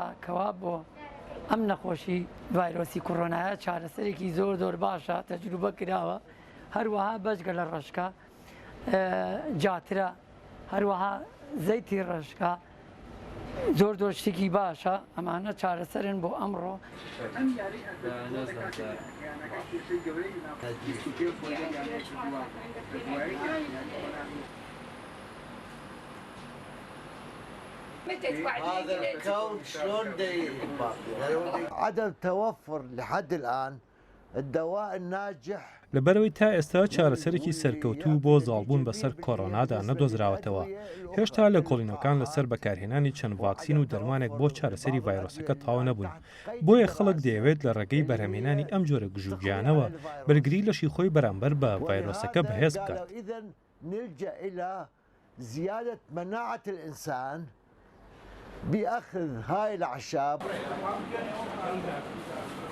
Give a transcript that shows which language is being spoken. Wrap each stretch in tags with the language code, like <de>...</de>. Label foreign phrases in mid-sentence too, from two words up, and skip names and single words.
<ckb>کەوا بۆ ئەم نەخۆشی ڤایرۆسی کۆڕۆنایە چارەسەرێکی زۆر باشە تەجروبە کراوە هەروەها بەجگە لە ڕشکا جاترە هەروەها زەیتی ڕشکا زۆر شتێکی باشە ئەمانە چارەسەرن بۆ ئەمڕۆ.</ckb> <ar>هذا الكون شلون عدم توفر لحد الآن الدواء الناجح</ar> <ckb>لەبەرەوەی تا ئێستا چارەسەرێکی سەرکەوتوو بۆ زاڵبوون بەسەر کۆڕۆنادا نەدۆزراوەتەوە هێشتا لە کۆڵینەکان لەسەر بەکارهێنانی چەند ڤاکسین و دەرمانێک بۆ چارەسەری ڤایرۆسەکە تاوا نەبوون بۆیە خەڵک دەیەوێت لە ڕێگەی بەرهەمهێنانی ئەم جۆرە گژوگیانەوە بەرگری لەشی خۆی بەرامبەر بە ڤایرۆسەکە بەهێز بکات.</ckb> <ar>نلجأ إلى زيادة مناعة الإنسان بأخذ هاي الأعشاب</ar>